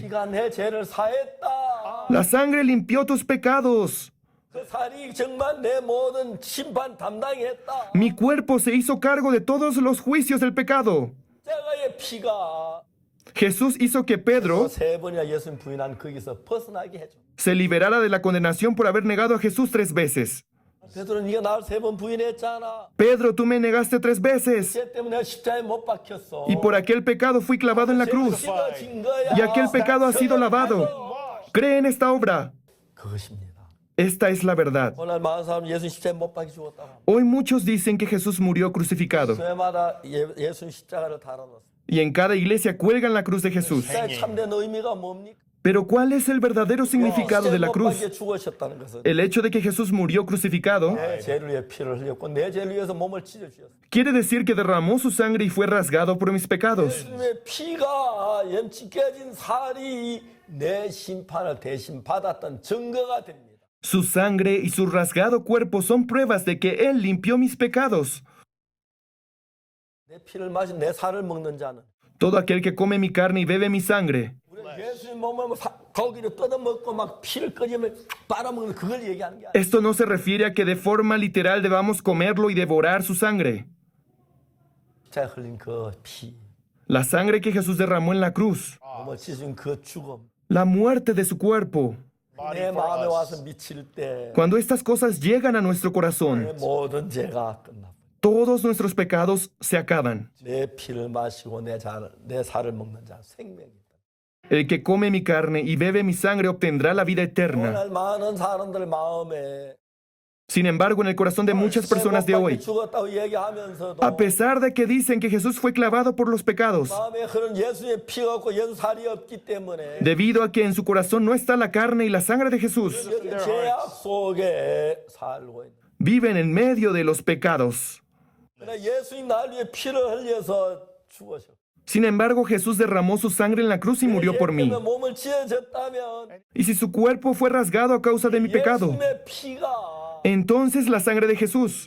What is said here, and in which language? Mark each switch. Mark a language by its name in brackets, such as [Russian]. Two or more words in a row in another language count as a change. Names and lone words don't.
[Korean] 피가 내 죄를 사했다. [Spanish] la sangre limpió tus pecados. [Korean] 그 살이 정말 내 모든 심판 담당했다. [Spanish] Mi cuerpo se hizo cargo de todos los juicios del pecado. [Korean] 십자가의 피가 [Spanish] Jesús hizo que Pedro [Korean] 세 번이나 예수님 부인한 거기서 벗어나게 해줘. [Spanish] se liberara de la condenación por haber negado a Jesús 3 veces. [Korean] 베드로 네가 나를 세 번 부인했잖아. [Spanish] Pedro, tú me negaste 3 veces. [Korean] 죄 때문에 내가 십자가에 못 박혔어. [Spanish] Y por aquel pecado fui clavado en la cruz. [Korean] 찢어진 거야. [Spanish] Y aquel pecado ha sido lavado. Cree en esta obra. [Korean] 그것입니다. [Spanish] Esta es la verdad. [Korean] 오늘 많은 사람은 예수님 십자가에 못 박혀 죽었다고 합니다. [Spanish] Hoy muchos dicen que Jesús murió crucificado [Korean] 교회마다 예수님 십자가를 달아놨어요. [Spanish] y en cada iglesia cuelgan la cruz de Jesús. [Korean] 십자가의 참된 의미가 뭡니까? [Spanish] Pero ¿cuál es el verdadero significado de [Korean] 십자가에 [Spanish] la [Korean] 못 [Spanish] cruz? [Korean] 박혀 죽으셨다는 것은 [Spanish] El hecho de que Jesús murió crucificado [Korean] 내 죄를 위해 피를 흘렸고 내 죄를 위해서 몸을 찢어주셨어요. [Spanish] quiere decir que derramó su sangre y fue rasgado por mis pecados. [Korean] 예수님의 피가 염치 깨진 살이 내 심판을 대신 받았던 증거가 됩니다. [Spanish] Su sangre y su rasgado cuerpo son pruebas de que Él limpió mis pecados. [Korean] 내 피를 마신 내 살을 먹는 자는 [Spanish] Todo aquel que come mi carne y bebe mi sangre. [Korean] 우리가 예수님 몸을 고기를 뜯어먹고 막 피를 끓이면 빨아먹는 그걸 얘기하는 게 아니에요. [Spanish] Esto no se refiere a que de forma literal debamos comerlo y devorar su sangre. [Korean] 제가 흘린 그 피, [Spanish] La sangre que Jesús derramó en la cruz. [Korean] 몸을 찢은 그 죽음, [Spanish] La muerte de su cuerpo. [English] Body [Korean] 내 [English] for [Korean] 마음에 [English] us. [Korean] 와서 미칠 때 [Spanish] Cuando estas cosas llegan a nuestro [Korean] 내 [Spanish] corazón, [Korean] 모든 죄가 끝나. [Spanish] todos nuestros pecados se acaban. [Korean] 내 피를 마시고 내 살을 먹는 자 생명이다. [Spanish] El que come mi carne y bebe mi sangre obtendrá la vida eterna. [Korean] 오늘 많은 사람들 마음에 [Spanish] Sin embargo, en el corazón de muchas personas de hoy, [Korean] 죽었다고 얘기하면서도 [Spanish] a pesar de que dicen que Jesús fue clavado por los pecados, [Korean] 마음에 흐른 예수의 피가 없고 예수 살이 없기 때문에 [Spanish] debido a que en su corazón no está la carne y la sangre de Jesús, [Korean] 죄악 속에 살고 있는. [Spanish] viven en medio de los pecados. [Korean] 그러나 예수님 날 위해 피를 흘려서 죽으셨고 [Spanish] Sin embargo, Jesús derramó su sangre en la cruz y murió por mí. [Korean] 몸을 찢어졌다면 [Spanish] Y si su cuerpo fue rasgado a causa de mi pecado, [Korean] 예수님의 피가 [Spanish] entonces la sangre de Jesús,